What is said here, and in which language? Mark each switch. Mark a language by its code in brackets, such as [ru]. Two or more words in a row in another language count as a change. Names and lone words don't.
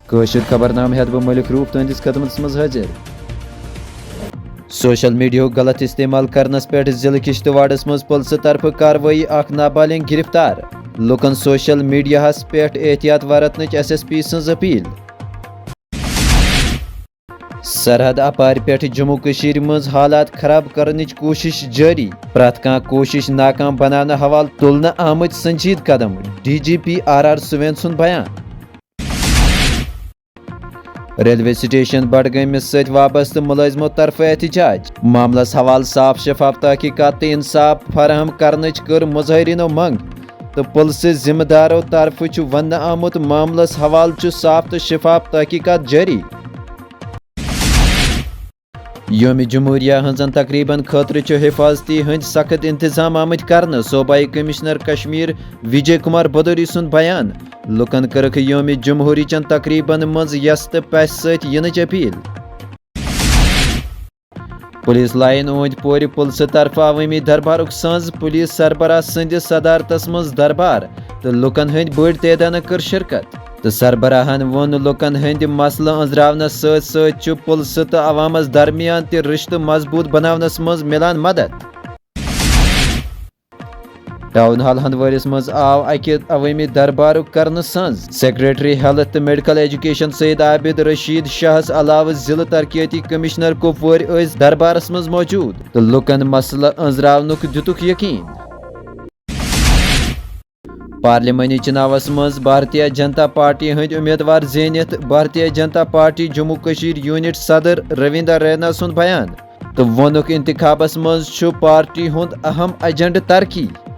[ks] کاشر خبرنامہ ہیت بہ ملک روف تہندس خدمتس مز حاضر۔ سوشل میڈیا غلط استعمال کرنس پہ ضلع کشتواڑس مز پولیس طرف کاروٲیی اخ نابالغ گرفتار۔ لکن سوشل میڈیاہس پہ احتیاط ورتنچ ایس ایس پی سنز اپیل۔ سرحد اپار پہ جموں کشمیر مز حالات خراب کرنچ کوشش جاری، پرت کان کوشش ناکام بنانے حوالہ تلنہ آمت سنجید قدم، ڈی جی پی آر آر سوین سن بیان۔ ریلوے سٹیشن بڈگامس ست وابستہ ملازمو طرف احتجاج، معاملس حوالہ صاف شفاف تحقیقات تو انصاف فراہم کرنچ کر مظاہرینو منگ، تو پولیس ذمہ دارو طرف ون آمت معاملس حوالہ صاف تو شفاف تحقیقات جاری۔ یوم جمہوریہ ہنزن تقریباً خاطر حفاظتی ہند سخت انتظام آمت کرنے، صوبائی کمشنر کشمیر وجے کمار بھدوری سن بیان۔ لکن کرک یوم جمہوری چن تقریباً مز یس تو پس ست ینچ اپیل۔ پولیس لائن اوند پور پولیس طرف عوامی دربارک ساز، پولیس سربراہ سندس صدارتس مز دربار تو لکن ہند بڑ تعداد کر شرکت، تو سربراہن وون لکن ہند مسلہ انزراونس ست ست پولیس تو عوامس درمیان تہ رشتہ مضبوط بناونس مز ملان مدد۔ ٹاؤن ہال ہندوارس مز آو اکہ عوامی دربارک کرن سنز، سیکریٹری ہیلتھ تو میڈیکل ایجوکیشن سید عابد رشید شاہس علاوہ ضلع ترقیاتی کمشنر کپوور اس دربارس مز موجود، تو لکن مسلہ انزراونک دتک یقین۔ پارلیمانی چناوس مز بھارتیہ جنتا پارٹی ہند امیدوار زینت، بھارتیہ جنتا پارٹی جموں کشمیر یونٹ صدر رویندر رینا سن بیان، تو وونک انتخابس مز پارٹی ہند اہم ایجنڈ ترقی۔